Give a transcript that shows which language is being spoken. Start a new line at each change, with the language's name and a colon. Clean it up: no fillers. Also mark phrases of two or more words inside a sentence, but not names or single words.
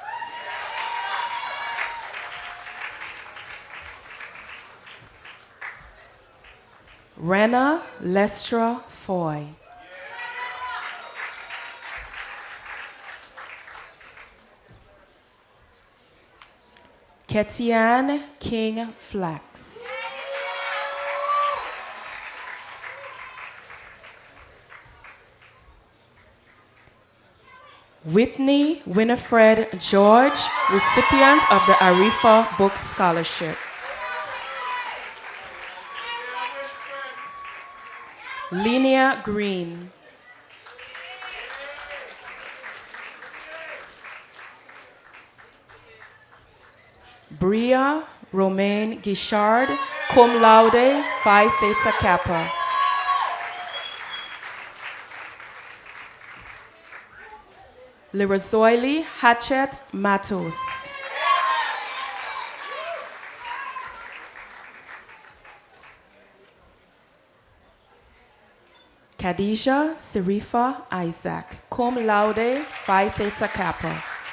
English: Rena Lestra Foy. Ketian King Flax. Whitney Winifred George, recipient of the Arifa Book Scholarship. Linnea Green. Bria Romaine Guichard,
Latin: cum laude,
English: Phi Theta Kappa. Lirazoili Hatchet Matos. Khadijah Sirifa Isaac,
Latin: cum laude,
English: Phi Theta Kappa.